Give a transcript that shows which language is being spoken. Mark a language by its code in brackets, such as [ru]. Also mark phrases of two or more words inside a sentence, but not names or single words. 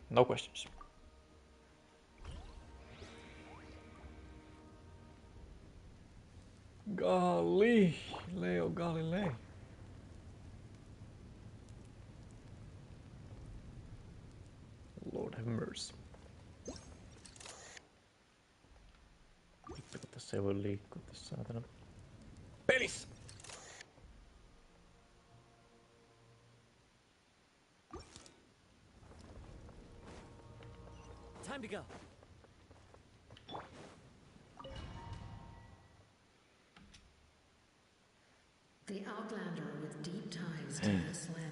[en] No questions. Galileo Galilei. Lord have mercy. [fi] Vittu kun tässä ei voi liikkua tässä saatana pelissä. [en] Time to go. The Outlander with deep ties to this land.